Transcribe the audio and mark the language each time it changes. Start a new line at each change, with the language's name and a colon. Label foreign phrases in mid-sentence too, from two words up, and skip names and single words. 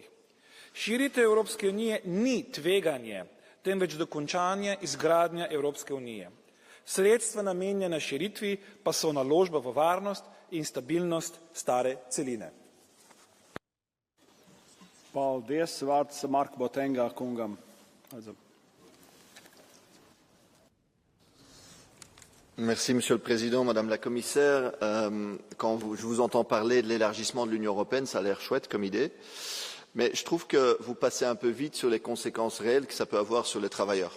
Slovenian: Širitev Evropske unije ni tveganje, temveč dokončanje izgradnje Evropske unije. Sredstva namenjena širitvi pa so naložba v varnost in stabilnost stare celine.
Latvian: Paldies, vārds Mark Botenga kungam.
French: Merci, Monsieur le Président, Madame la Commissaire. Quand je vous entends parler de l'élargissement de l'Union européenne, ça a l'air chouette comme idée. Mais je trouve que vous passez un peu vite sur les conséquences réelles que ça peut avoir sur les travailleurs.